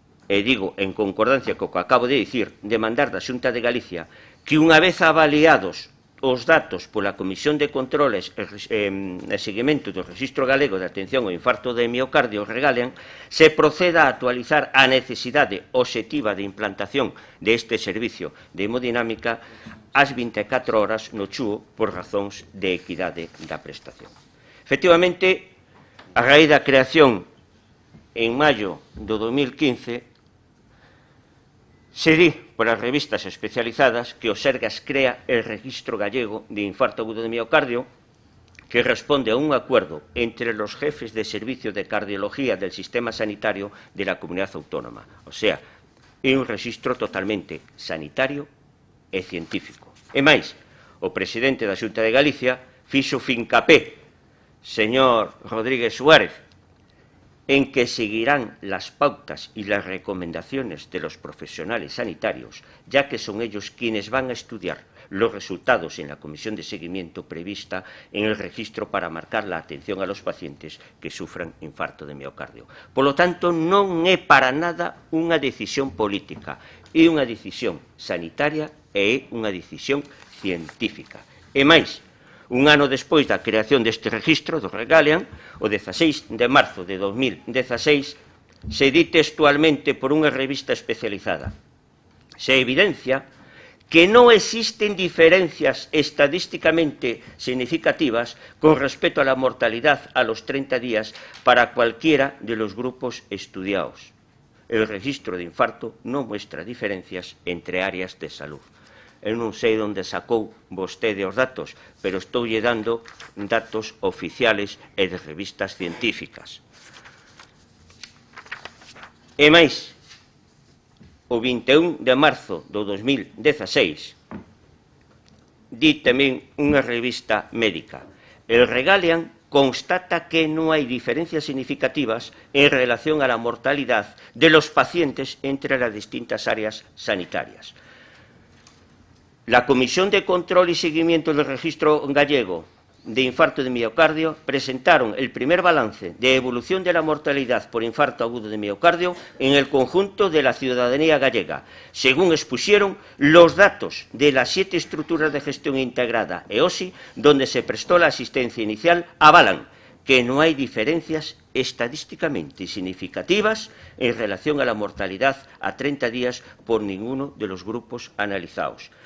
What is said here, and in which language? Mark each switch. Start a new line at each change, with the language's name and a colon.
Galician: e digo en concordancia co que acabo de dicir, de mandar da Xunta de Galicia que unha vez avaliados os datos pola Comisión de Controles e Seguimento do Rexistro Galego de Atención ao Infarto de Miocardio, Regalian, se proceda a actualizar a necesidade obxectiva de implantación deste servicio de hemodinámica ás 24 horas no Chúo por razóns de equidade da prestación. Efectivamente, a raíz da creación en maio do 2015, se di por as revistas especializadas que o Sergas crea
Spanish: el Registro Gallego de Infarto Agudo de Miocardio, que responde a un acuerdo entre los jefes de servicio de cardiología del sistema sanitario de la comunidad autónoma.
Galician: O sea, é un registro totalmente sanitario e científico. E máis, o presidente da Xunta de Galicia fixo fincapé,
Spanish: señor Rodríguez Suárez, en que seguirán las pautas y las recomendaciones de los profesionales sanitarios, ya que son ellos quienes van a estudiar los resultados en la comisión de seguimiento prevista en el registro para marcar la atención a los pacientes que sufran infarto de miocardio. Por lo tanto,
Galician: non é para nada unha decisión política, é unha decisión sanitaria e é unha decisión científica. E máis, Un ano despois da creación deste registro do Regalian, o 16 de marzo de 2016, se di textualmente por unha revista especializada.
Spanish: Se evidencia que non existen diferencias estadísticamente significativas con respecto a la mortalidad a los 30 días para cualquiera de los grupos estudiados. El registro de infarto non muestra diferencias entre áreas de salud.
Galician: Eu non sei onde sacou vostede os datos, pero estoulle dando datos oficiales e de revistas científicas. E máis, o 21 de marzo do 2016, di tamén unha revista médica,
Spanish: el Regalian constata que non hai diferencias significativas en relación a la mortalidad de los pacientes entre las distintas áreas sanitarias. La Comisión de Control y Seguimiento del Registro Gallego de Infarto de Miocardio presentaron el primer balance de evolución de la mortalidad por infarto agudo de miocardio en el conjunto de la ciudadanía gallega. Según expusieron, los datos de las 7 estructuras de gestión integrada EOSI, donde se prestó la asistencia inicial, avalan que no hay diferencias estadísticamente significativas en relación a la mortalidad a 30 días por ninguno de los grupos analizados.